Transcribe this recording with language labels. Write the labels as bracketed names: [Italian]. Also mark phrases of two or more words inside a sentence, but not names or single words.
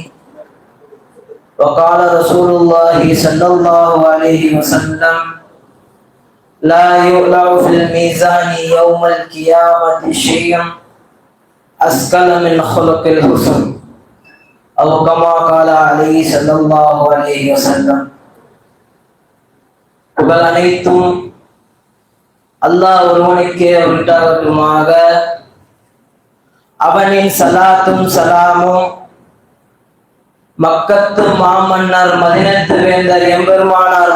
[Arabic] وقال رسول الله صلى الله عليه وسلم لا يؤلع في الميزان يوم القيامة شيء أثقل من خلق الحسن أو كما قال عليه صلى الله عليه وسلم. [Tamil] புகழ் அனைத்தும் அல்லாஹ் ஒருவனுக்கே உண்டாகட்டுமாக. அவனின் சலாத்தும் சலாமும் மக்கத்து மாமன்னர் மதினத்து வேந்தர் எம்பெருமானார்